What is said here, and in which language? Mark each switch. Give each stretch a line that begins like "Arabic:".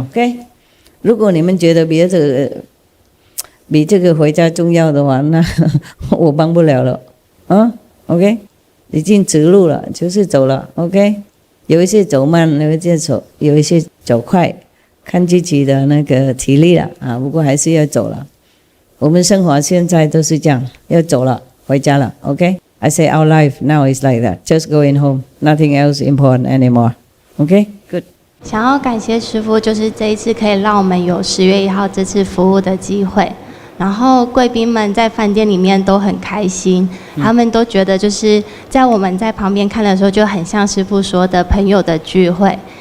Chinese: OK， 如果你们觉得别的比这个回家重要的话，那我帮不了了啊。 OK， 已经指路了，就是走了。OK， 有一些走慢，有一些走快，看自己的那个体力了啊。不过还是要走了。我们生活现在都是这样，要走了，回家了 ，OK？
English: I say our life now is like that, just going home, nothing else important anymore. OK, good.
Chinese: 想要感谢师父，就是这一次可以让我们有10月1号这次服务的机会。然后贵宾们在饭店里面都很开心，他们都觉得就是在我们在旁边看的时候，就很像师父说的朋友的聚会。